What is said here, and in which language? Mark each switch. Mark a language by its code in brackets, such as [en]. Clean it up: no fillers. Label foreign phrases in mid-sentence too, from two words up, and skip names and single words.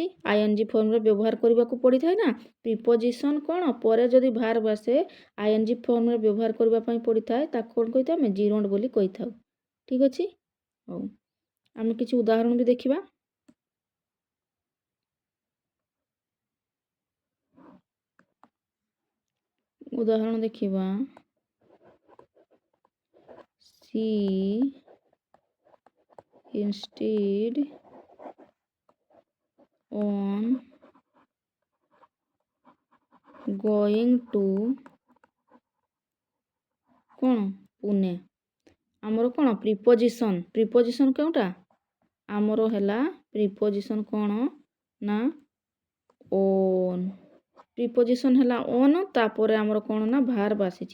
[or] ଆଇଏନଜି ଫର୍ମରେ ବ୍ୟବହାର କରିବାକୁ ପଡ଼ିଥାଏ ନା। ପ୍ରିପୋଜିସନ୍ କ'ଣ ପରେ ଯଦି ଭାର୍ବ ଆସେ ଆଇଏନଜି ଫର୍ମରେ ବ୍ୟବହାର କରିବା ପାଇଁ ପଡ଼ିଥାଏ ତାକୁ କ'ଣ କହିଥାଉ? ଆମେ ଜିରଣ୍ଡ ବୋଲି କହିଥାଉ। ଠିକ୍ ଅଛି। ହଉ, ଆମେ କିଛି ଉଦାହରଣ ବି ଦେଖିବା। ଉଦାହରଣ ଦେଖିବା। [en] She instead on going to କ'ଣ ପୁନେ। [or] ଆମର କ'ଣ ପ୍ରିପୋଜିସନ୍ କେଉଁଟା? ଆମର ହେଲା ପ୍ରିପୋଜିସନ୍ କ'ଣ ନା ଓନ୍। ପ୍ରିପୋଜିସନ୍ ହେଲା ଓନ୍, ତାପରେ ଆମର କ'ଣ ନା ଭାର୍ବ ଆସିଛି।